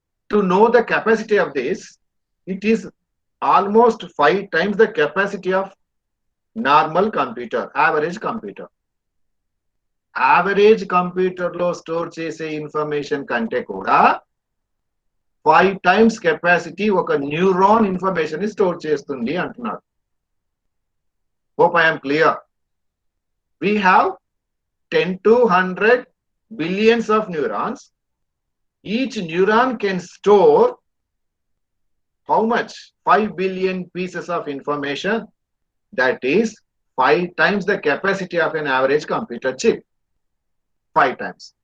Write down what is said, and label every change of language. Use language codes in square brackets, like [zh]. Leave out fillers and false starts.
[en] To know the capacity of this, it is almost 5 times the capacity of normal computer, average computer. Average computer [te] లో store చేసే information కంటే కూడా 5 times capacity ఒక neuron information ని store చేస్తుంది అంటున్నారు. [en] Hope I am clear. We have 10 to 100 billions of neurons. Each neuron can store how much? 5 billion pieces of information. That is 5 times the capacity of an average computer chip. 5 times.